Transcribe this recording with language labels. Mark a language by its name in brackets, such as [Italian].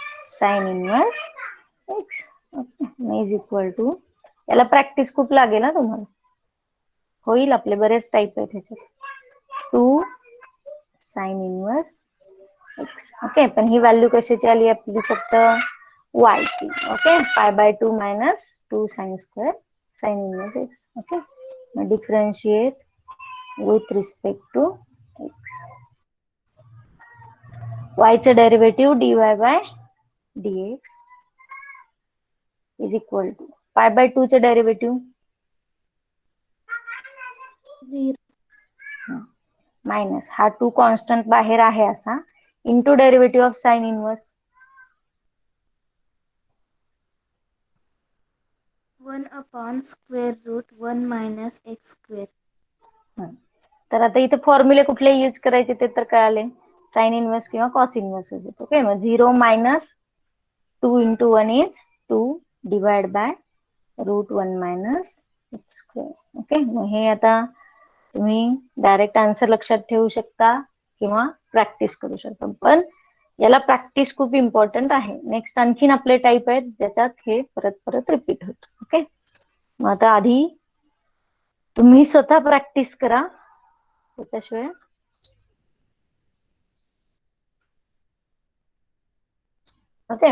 [English] Sine inverse x. [Marathi] Okay, is equal to, याला practice खूप लागेल ना तुम्हाला, होईल, आपले बरेच टाईप आहेत ह्याच्यात. [English] 2 sine inverse x. [Marathi] ओके, पण ही व्हॅल्यू कशाची आली आपली, फक्त वाय ची. [English] Okay, pi by 2 minus 2 sine square sine inverse x. Okay, मग differentiate with respect to x. वायचं derivative dy बाय dx is equal to pi by 2 चं derivative 0. Minus [Marathi] हा 2 कॉन्स्टंट बाहेर आहे असा, [English] Into derivative of sine inverse 1 upon square root 1 minus x square. [Marathi] तर आता इथे फॉर्म्युले कुठले यूज करायचे ते तर कळाले, साइन इनवर्स किंवा कॉस इनवर्स. [English] Okay, मग 0 minus 2 into 1 is 2 divide by root 1 minus x square. [Marathi] Okay, मग हे आता तुम्ही डायरेक्ट आन्सर लक्षात ठेवू शकता किंवा प्रॅक्टिस करू शकता, पण याला प्रॅक्टिस खूप इम्पॉर्टंट आहे. नेक्स्ट आणखीन आपले टाईप आहेत ज्याच्यात हे परत परत रिपीट होत. ओके, मग आता आधी तुम्ही स्वतः प्रॅक्टिस करा, त्याच्याशिवाय ओके.